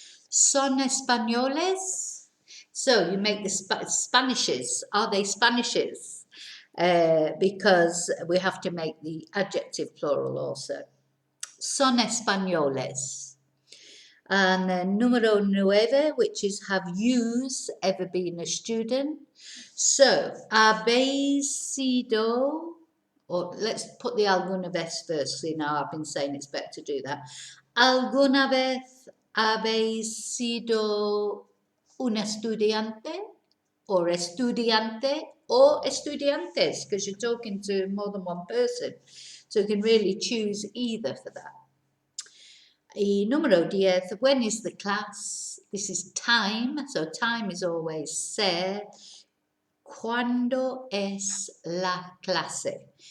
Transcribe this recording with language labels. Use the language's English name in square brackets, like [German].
[Spanish] Son españoles? [English] So you make the Spanishes. Are they Spanishes? Because we have to make the adjective plural also. [Spanish] Son españoles. [English] And then número 9, which is have yous ever been a student? So, [Spanish] habéis sido, [English] or let's put the [Spanish] alguna vez [English] first. See, now I've been saying it's better to do that. [Spanish] ¿Alguna vez habéis sido un estudiante? Or estudiante? Or estudiantes? [English] Because you're talking to more than one person. So you can really choose either for that. [Spanish] Y número 10, [English] when is the class? This is time. So time is always ser. [Spanish] ¿Cuándo es la clase?